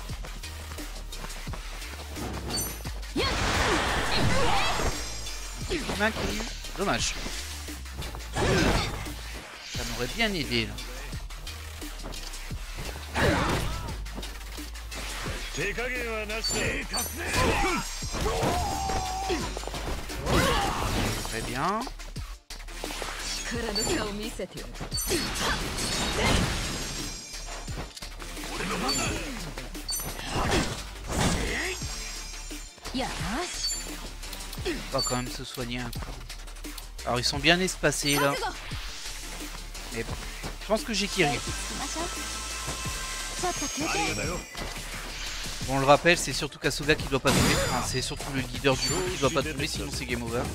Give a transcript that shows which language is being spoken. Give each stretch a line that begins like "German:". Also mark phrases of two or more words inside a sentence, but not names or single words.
French: Un petit main qui... Dommage. Ça m'aurait bien aidé là.
Japanese: 手加減はなしだ。
French: Très bien.
Japanese: 力の差を見せてやる。よし。
French: On va quand même se soigner un coup. Alors ils sont bien espacés là. Mais bon. Je pense que j'ai Kiryu. Bon, on le rappelle, c'est surtout Kasuga qui doit pas tomber. Enfin, c'est surtout le leader du groupe qui doit pas tomber, sinon c'est
English: game over.